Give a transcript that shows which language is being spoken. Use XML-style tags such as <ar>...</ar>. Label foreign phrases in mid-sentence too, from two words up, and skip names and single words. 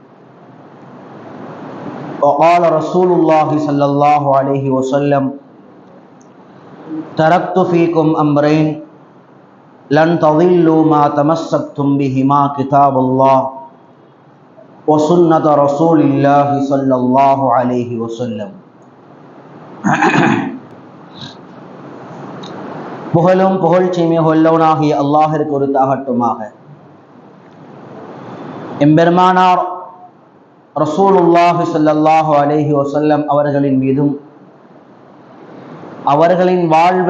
<ar>وقال رسول الله صلى الله عليه وسلم: تركت فيكم أمرين لن تضلوا ما تمسكتم بهما كتاب الله وسنة رسول الله صلى الله عليه وسلم.</ar> <ta>புகழும் புகழ்ச்சியுமே வல்லவனாகிய அல்லாஹ்விற்கு உரித்தாகட்டுமாக. எம்பெருமானார்</ta> <ar>رسول الله صلى الله عليه وسلم</ar> <ta>அவர்களின் மீதும் அவர்களின் வாழ்வை</ta>